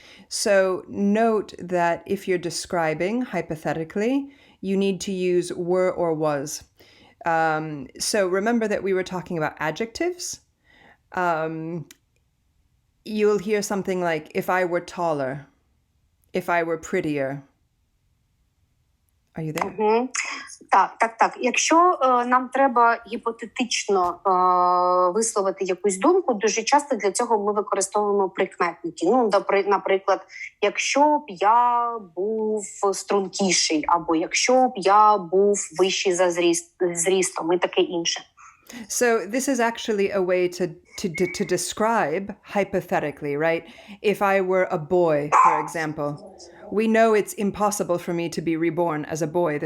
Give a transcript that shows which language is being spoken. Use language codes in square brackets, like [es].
[en] So note that if you're describing hypothetically, you need to use were or was. So remember that we were talking about adjectives. you'll hear something like, if I were taller, if I were prettier. Are you there? [uk] Так. Якщо нам треба гіпотетично висловити якусь думку, дуже часто для цього ми використовуємо прикметники. Ну, наприклад, якщо б я був стрункіший, або якщо б я був вищий за зрістом, і таке інше. [en] So this is actually a way to describe hypothetically, right? If I were a boy, for example, we know it's impossible for me to be reborn as a boy.